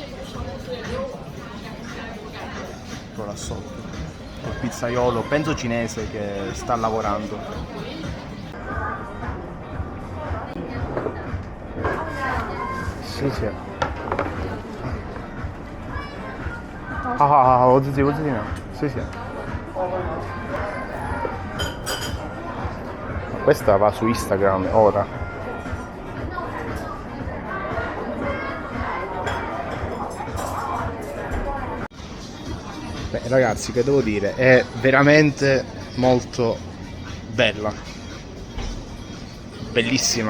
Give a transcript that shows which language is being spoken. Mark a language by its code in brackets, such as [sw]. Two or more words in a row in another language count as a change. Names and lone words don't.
[it] proprio là sotto, il pizzaiolo, penso cinese, che sta lavorando. Sì. [zh] 好，我自己拿，谢谢。 [it] Questa va su Instagram ora. Beh, ragazzi, che devo dire, è veramente molto bella, bellissima.